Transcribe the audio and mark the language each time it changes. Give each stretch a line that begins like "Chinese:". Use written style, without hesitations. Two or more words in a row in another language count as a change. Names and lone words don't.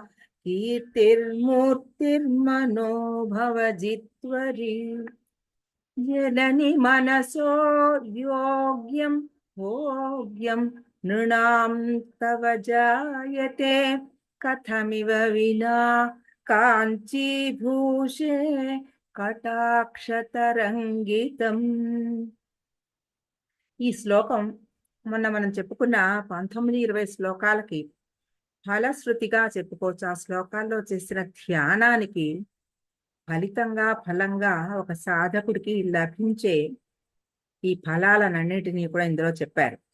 Sanskrit: कीर्तिर्मूर्तिर्मनो भवजित्वरी जननि मनसो योग्यं भोग्यं नृणां तव जायते कथमिव विना काञ्चीभूषे కటాక్షతరంగితం.
Telugu: ఈ శ్లోకం మొన్న మనం చెప్పుకున్న 19-20 శ్లోకాలకి ఫలశ్రుతిగా చెప్పుకోవచ్చు. ఆ శ్లోకాల్లో చేసిన ధ్యానానికి ఫలంగా ఒక సాధకుడికి లభించే ఈ ఫలాలన్నిటినీ కూడా ఇందులో చెప్పారు.